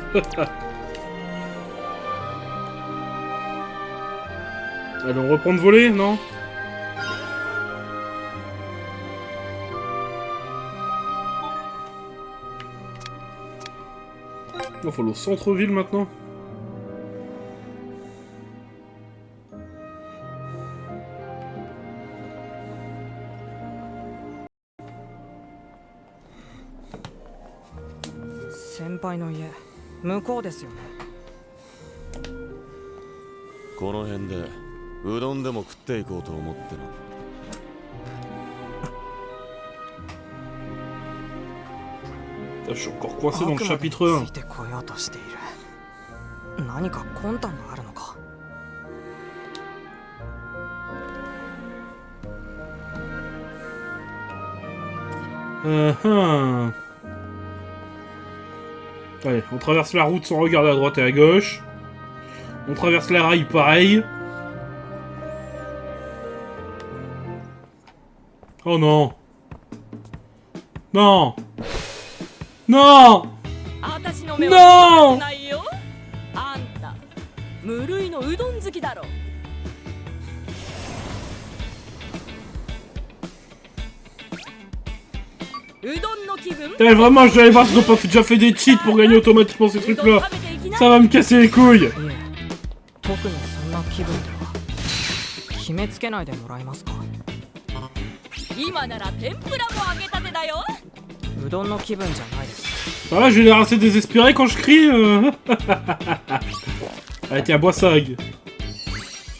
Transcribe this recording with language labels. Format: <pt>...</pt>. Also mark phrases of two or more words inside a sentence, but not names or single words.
<fr>Allez, on reprend de voler, non? Il faut aller au centre-ville maintenant.</fr> <ja>Senpaiの家、向こうですよね。この辺でうどんでも食っていこうと思ってな。</ja> <fr>Je suis encore coincé dans le chapitre 1.</fr> <ja>何か魂胆があるのか。</ja> <fr>Allez, on traverse la route sans regarder à droite et à gauche. On traverse la rail pareil. Oh non. Non. Non. Non.</fr> <ja>無類のうどん好きだろ。うどんの気分。</ja> <fr>Eh, vraiment, je vais aller voir s'ils ont pas déjà fait des cheats pour gagner automatiquement ces trucs-là. Ça va me casser les couilles.</fr> <ja>特にそんな気分では決めつけないでもらえますか。今なら天ぷらも揚げたてだよ。うどんの気分じゃないです。</ja> <fr>Ça va, j'ai l'air assez désespéré quand je crie. Allez, tiens, bois ça, Hug.</fr>